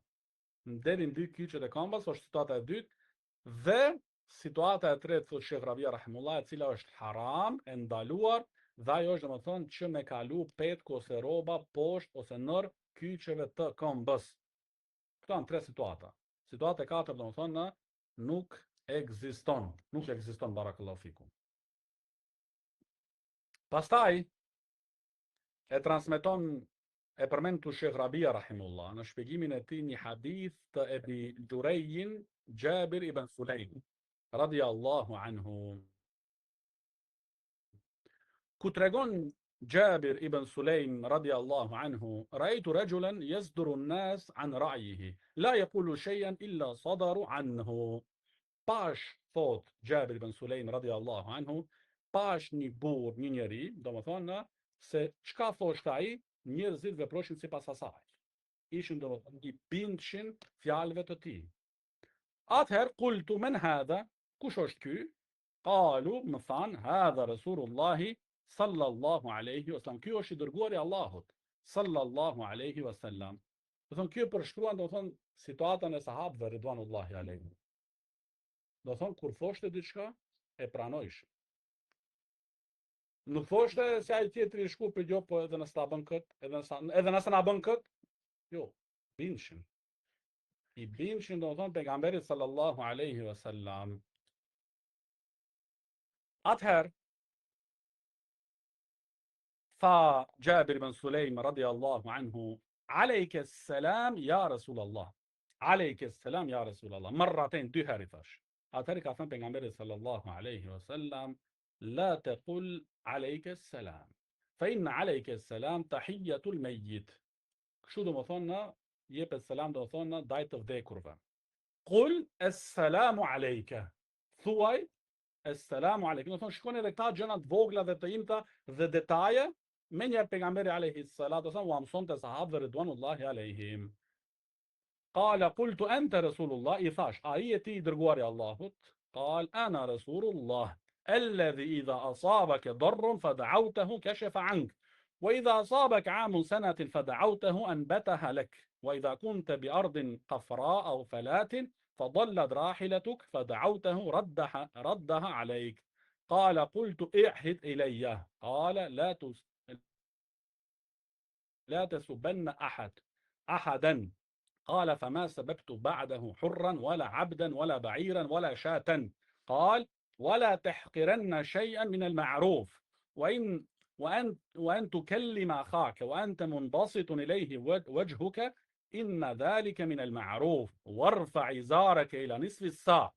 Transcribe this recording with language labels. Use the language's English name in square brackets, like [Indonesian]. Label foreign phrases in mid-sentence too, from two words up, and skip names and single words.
[Albanian] Deri mbi kyçet e këmbës është situata e dytë dhe situata e tretë thotë Shekh Rabia rahimullah, e cila është haram, e ndaluar, dhe ajo është domethënë që me kalu petku ose rroba poshtë ose nër kyçeve të këmbës. Këto janë 3 situata. Situata e katërt domethënë nuk ekziston. Nuk ekziston, [Arabic] بارك الله فيكم. [Albanian] Pastaj e transmeton e përmend tu Shekh Rabia rahimullah në shpjegimin e tij një hadith të Ebi Durejin Jabir ibn Sulejm [Arabic] رضي الله عنه. [Albanian] Ku tregon Jabir ibn Sulejm [Arabic] رضي الله عنه، رأيت رجلا يصدر الناس عن رأيه، لا يقول شيئا إلا صدروا عنه. [Albanian] Pash, thot Jabir ibn Sulejm [Arabic] رضي الله عنه, [Albanian] pash një burr, një njeri, domethënë se çka thoshte ai, njerëzit veproshin sipas asaj. Ishin domethënë i bindshën fjalëve të tij. Atëherë [Arabic] قلت من هذا, [Albanian] kush është ky? Qalu, më than, [Arabic] هذا رسول الله صلى الله عليه وسلم. [Albanian] Ky është i dërguari i Allahut [Arabic] صلى الله عليه وسلم. [Albanian] Do thonë ky përshkruan domethënë situatën e sahabëve [Arabic] رضوان الله عليهم. [Albanian] Do thonë kur thoshte diçka e pranojsh. Nuk thoshte se ai tjetri i shku për gjo, po edhe nëse ta bën kët, edhe nëse na bën kët. Jo, binshin. I binshin domethënë pejgamberit [Arabic] صلى الله عليه وسلم. [Albanian] Atëherë tha Jabir ibn Sulejm [Arabic] رضي الله عنه, عليك السلام يا رسول الله. عليك السلام يا رسول الله. Marraten, [Albanian] 2 herë i thash. Atëherë ka thënë pejgamberi [Arabic] صلى الله عليه وسلم، لا تقل عليك السلام، فإن عليك السلام تحية الميت. [Albanian] Kështu domethënë jepet selam domethënë ndaj të vdekurve. [Arabic] قل السلام عليك. Thuaj السلام عليك. [Albanian] Domethënë shikoni edhe këta gjëra të vogla dhe të imta dhe detaje, me njëherë pejgamberi [Arabic] عليه الصلاة والسلام [Albanian] u mësonte sahabëve [Arabic] رضوان الله عليهم. قال قلت أنت رسول الله, [Albanian] i thash, ai e ti i dërguari Allahut? [Arabic] قال أنا رسول الله الذي إذا أصابك ضر فدعوته كشف عنك وإذا أصابك عام سنة فدعوته أنبتها لك وإذا كنت بأرض قفراء أو فلاة فضلت راحلتك فدعوته ردها عليك. قال قلت اعهد إلي. قال لا تسبن أحدا. قال فما سببت بعده حرا ولا عبدا ولا بعيرا ولا شاة. قال ولا تحقرن شيئا من المعروف وأن تكلم أخاك وأنت منبسط إليه وجهك إن ذلك من المعروف وارفع إزارك إلى نصف الساق.